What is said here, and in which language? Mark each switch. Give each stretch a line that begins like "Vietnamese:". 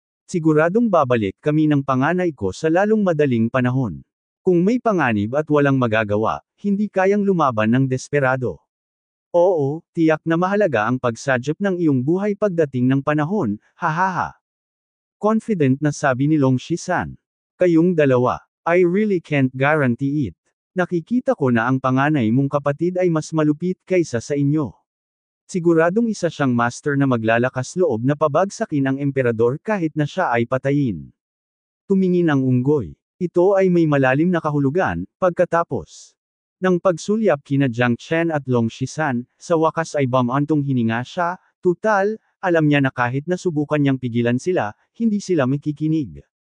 Filipino: Siguradong babalik kami ng panganay ko sa lalong madaling panahon. Kung may panganib at walang magagawa, hindi kayang lumaban ng desperado. Oo, tiyak na mahalaga ang pagsadyap ng iyong buhay pagdating ng panahon, hahaha. Confident na sabi ni Long Shisan. Kayong dalawa,
English: I really can't guarantee it.
Filipino: Nakikita ko na ang panganay mong kapatid ay mas malupit kaysa sa inyo. Siguradong isa siyang master na maglalakas loob na pabagsakin ang emperador kahit na siya ay patayin. Tumingin ang unggoy. Ito ay may malalim na kahulugan, pagkatapos ng pagsulyap kina Jiang Chen at Long Shisan, sa wakas ay bumantong hininga siya, tutal, alam niya na kahit nasubukan niyang pigilan sila, hindi sila makikinig.